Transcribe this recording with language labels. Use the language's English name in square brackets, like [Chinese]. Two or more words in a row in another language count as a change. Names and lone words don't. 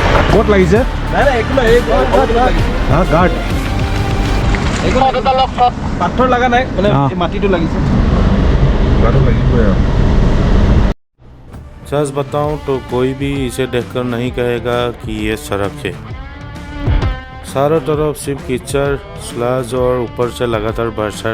[Assamese] ক'ত লাগিছে? নাই নাই একো নাই, এই হা গাৰ্ড পাথৰ লগা নাই, মানে [Hindi] हाँ। [Assamese] এই মাটিটো লাগিছে। গাৰ্ডো লাগিবই আৰু। [Hindi] सच बताऊं तो कोई भी इसे देखकर नहीं कहेगा कि ये सड़क है। चारों तरफ सिर्फ कीचड़, स्लज और ऊपर से लगातार बरसात।